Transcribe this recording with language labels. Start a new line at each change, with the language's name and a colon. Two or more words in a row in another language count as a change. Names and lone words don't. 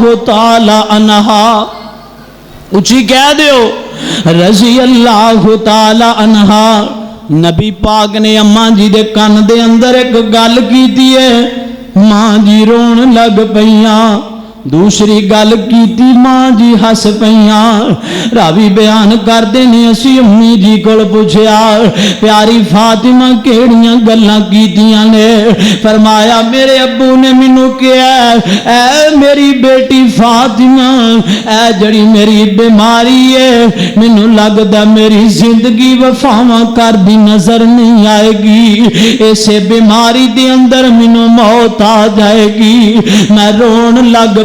Arabic: تعالی عنہا
Punjabi: اچھی کہہ دیو
Arabic: رضی اللہ تعالی عنہا
Punjabi: نبی پاک نے اماں جی دے کان دے اندر ایک گل کی دیئے ماں جی رون لگ پئیاں دوسری گل کیتی ماں جی ہس پئیاں راوی بیان کر دینے اسی امی جی کول پوچھیا پیاری فاطمہ کیڑیاں گلاں کیتیاں نے فرمایا میرے ابو نے مینوں کہا اے میری بیٹی فاطمہ اے جڑی میری بیماری ہے مینوں لگدا میری زندگی وفاواں کر دی نظر نہیں آئے گی اسے بیماری دے اندر مینوں موت آ جائے گی میں رون لگ